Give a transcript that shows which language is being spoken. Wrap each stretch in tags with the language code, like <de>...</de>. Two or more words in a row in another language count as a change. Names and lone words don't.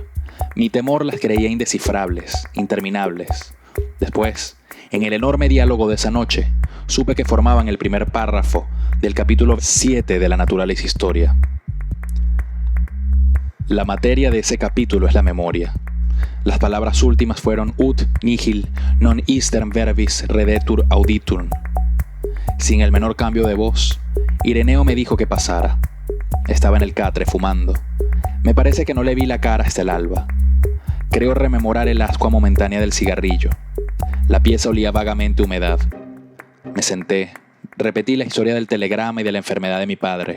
<es>Mi temor las creía indescifrables, interminables. Después, en el enorme diálogo de esa noche, supe que formaban el primer párrafo del capítulo 7 de la Naturalis Historia. La materia de ese capítulo es la memoria. Las palabras últimas fueron</es> <la>ut nihil non isterm verbis redetur auditum.</la> <es>Sin el menor cambio de voz, Ireneo me dijo que pasara. Estaba en el catre fumando. Me parece que no le vi la cara hasta el alba. Creo rememorar el ascua momentánea del cigarrillo. La pieza olía vagamente a humedad. Me senté, repetí la historia del telegrama y de la enfermedad de mi padre.</es>